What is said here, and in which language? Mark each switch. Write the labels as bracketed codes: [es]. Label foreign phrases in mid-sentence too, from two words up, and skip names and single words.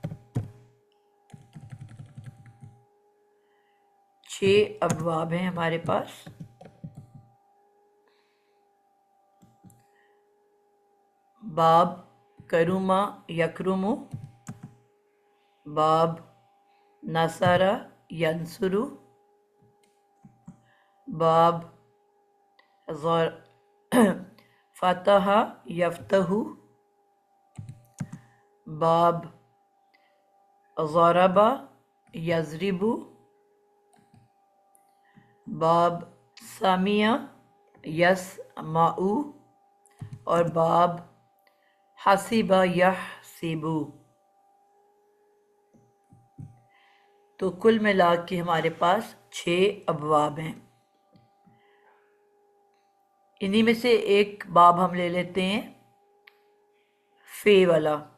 [hi] 6 अबवाब हैं हमारे पास। [ar] باب كرم يكرم، باب نصر ينصر, باب فتح يفتح، باب ضرب يضرب، باب سمع يسمع, और باب حسب يحسب. [hi] तो कुल मिला के हमारे पास 6 अबवाब हैं। इन्हीं में से एक बाब हम ले लेते हैं, फे वाला।